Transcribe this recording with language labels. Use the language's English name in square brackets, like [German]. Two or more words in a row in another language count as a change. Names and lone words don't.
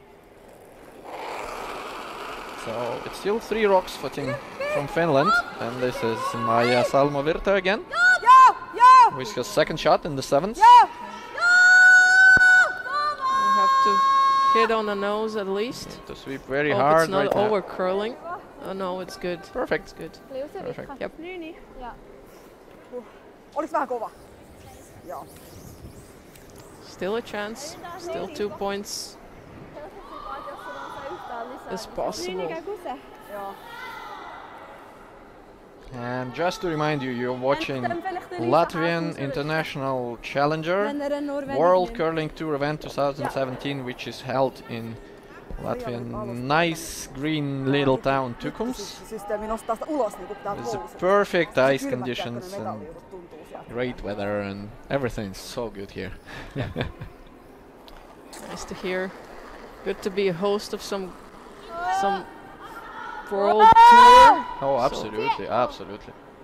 [English] it's still 3 rocks for team from Finland, and this is Maija Salmo-Virta again, with her second shot in the 7th. you have to hit on the nose at least. To sweep very Hope hard it's not right now. over curling. Oh no, it's good. Perfect. It's good. Perfect. Yep. [Finnish] Oliks vähän kova? Joo. [English] Still a chance. Still 2 points is possible. Joo. And just to remind you, you're watching Latvian International Challenger World Curling Tour event 2017, which is held in Latvian nice green little town Tukums. [Finnish] Systeemi nostaa sitä ulos niinku tää [English] It's [Finnish] koulussa. [English] perfect ice conditions and great weather, and everything's so good here. Nice to hear. Good to be a host of some world tour Oh, absolutely, absolutely.